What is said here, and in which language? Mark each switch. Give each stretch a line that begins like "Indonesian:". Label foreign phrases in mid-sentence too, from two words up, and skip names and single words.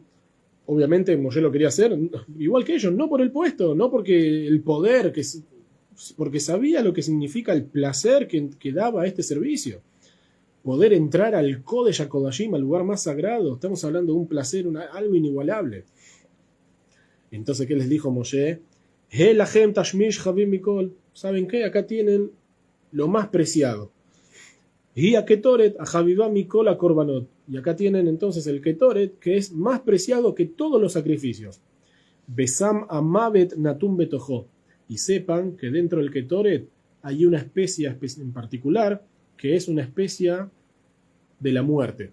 Spanish: Obviamente Moshe lo quería hacer igual que ellos, no por el puesto, no porque el poder, porque sabía lo que significa el placer que daba este servicio. Poder entrar al Kodesh HaKodashim, al lugar más sagrado, estamos hablando de un placer, algo inigualable. Entonces, ¿qué les dijo Moshe?
Hebrew: הילכם תשמיש חביב מכל.
Spanish: ¿Saben qué? Acá tienen lo más preciado.
Hebrew: היא הקטרת החביבה מכל הקרבנות.
Spanish: Y acá tienen entonces el Ketoret, que es más preciado que todos los sacrificios.
Hebrew: סם המות נתון בתוכו.
Spanish: Y sepan que dentro del Ketoret hay una especie en particular, que es una especie de la muerte.